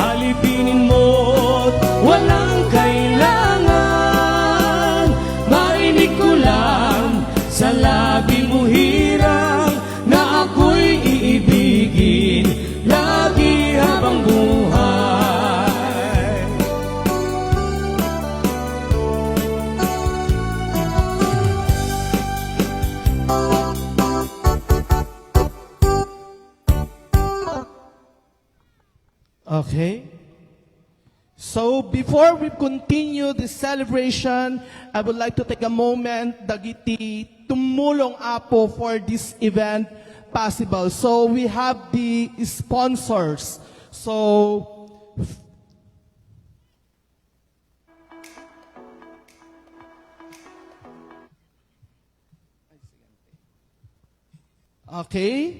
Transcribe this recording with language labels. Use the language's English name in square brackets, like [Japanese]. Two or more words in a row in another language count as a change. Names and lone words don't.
[Filipino] alipinin mo't walang kailangan. Marinig ko lang sa labi mo hirang na ako'y iibigin lagi habang buhay. [English] Okay. So before we continue the celebration, I would like to take a moment [Iloko] dagiti tumulong apo [English] for this event possible. So we have the sponsors. So okay.